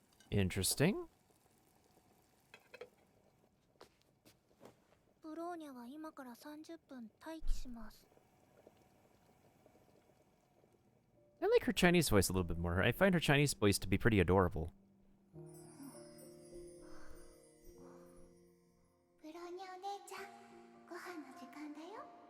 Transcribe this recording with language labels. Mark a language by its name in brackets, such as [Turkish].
[English] Interesting. [Japanese] ブローニャは今から30分待機します。 [English] I like her Chinese voice a little bit more. I find her Chinese voice to be pretty adorable. [Japanese] ブローニャお姉ちゃん、ご飯の時間だよ。